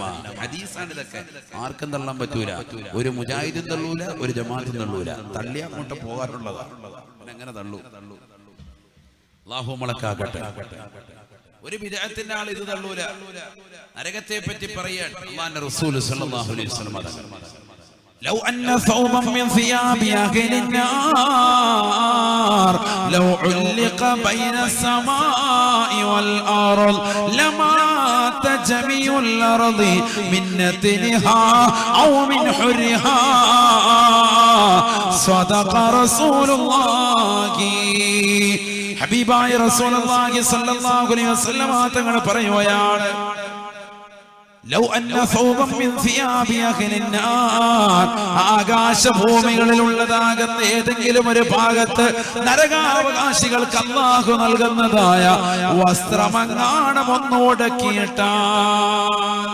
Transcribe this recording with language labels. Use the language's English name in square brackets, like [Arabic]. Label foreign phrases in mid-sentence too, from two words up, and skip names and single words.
[Malayalam] ഹദീസാണ് ഇതൊക്കെ. ആർക്കും തള്ളാൻ പറ്റൂല. ഒരു മുജാഹിദും തള്ളൂല, ഒരു ജമാഅത്തും തള്ളൂല. തള്ളിയാ അങ്ങോട്ട് പോകാറുള്ളതാണ്. എങ്ങനെ തള്ളൂ? അല്ലാഹു മലക്കാകട്ടെ. ഒരു ബിദ്അത്തിന്റെ ആൾ ഇത് തള്ളൂല. നരകത്തെ പറ്റി പറയാൻ അല്ലാഹുവിന്റെ റസൂൽ [Arabic] صلى الله عليه وسلم لو أن ثوبا من ثياب أهل النار لو علق بين السماء والأرض لمات جميع الأرض من نتنها أو من حرها صدق رسول الله. [Malayalam] ഹബീബായ റസൂലുള്ളാഹി [Arabic] صلى الله عليه وسلم [Malayalam] തങ്ങൾ പറയുകയാണ്, [Arabic] لو أن ثوبا من ثياب أهل النار, [Malayalam] ആകാശഭൂമികളിലുള്ളതാകുന്ന ഏതെങ്കിലും ഒരു ഭാഗത്ത് നരകാവകാശികൾക്ക് അല്ലാഹു നൽകുന്നതായ വസ്ത്രമങ്ങാണം ഒന്നുടക്കിയിട്ടാൽ.